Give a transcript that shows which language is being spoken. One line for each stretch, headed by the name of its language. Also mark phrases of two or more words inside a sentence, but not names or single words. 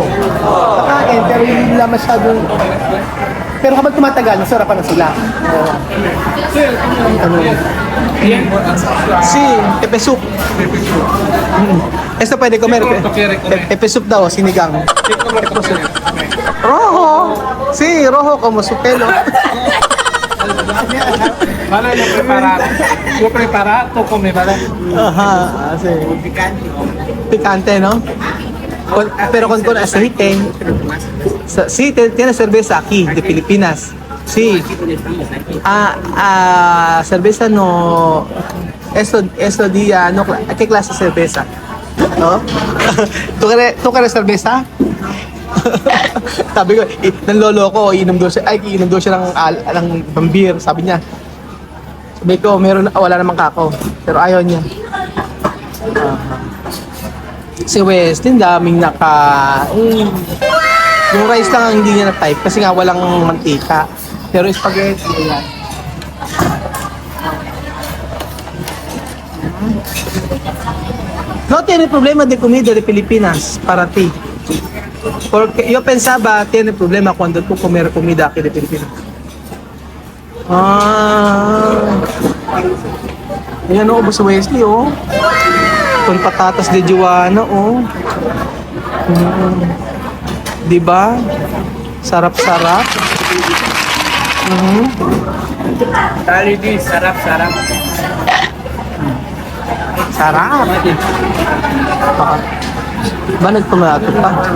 Filipino: Nakain, pero hindi nila masyado. Pero kapag tumatagal, nasarapan na sila.
Spanish: Si, pepe soup. Esto pwede comer. Pepe soup daw, sinigang. Pepe soup. Rojo. Si, rojo como su pelo. Para yo preparar. Yo preparar, tú comes, ¿vale? Ajá, sí. Picante. Picante, ¿no? Pero con aceite. Sí, tiene cerveza aquí, de Filipinas. Sí. Cerveza no... Eso día, no, ¿qué clase de cerveza? ¿No? ¿Tú quieres cerveza?
Filipino: Sabi ko, ng lolo ko, iinom daw siya ng beer, sabi niya. Sabi ko, wala namang kako, pero ayaw niya. Si Westin, daming yung rice lang ang hindi niya na-type kasi nga walang mantika. Pero spaghetti, ayan.
Spanish: No tiene problema de comida de Pilipinas para ti. Porque yo pensaba tiene problema cuando tú comer comida aquí de Pilipinas.
Filipino: Ayan o, si Wesley o.
Spanish: Con patatas de Joanna o. Diba?
Filipino: Sarap-sarap. Tali di, sarap-sarap. Sarap. Ba nagtomato pa?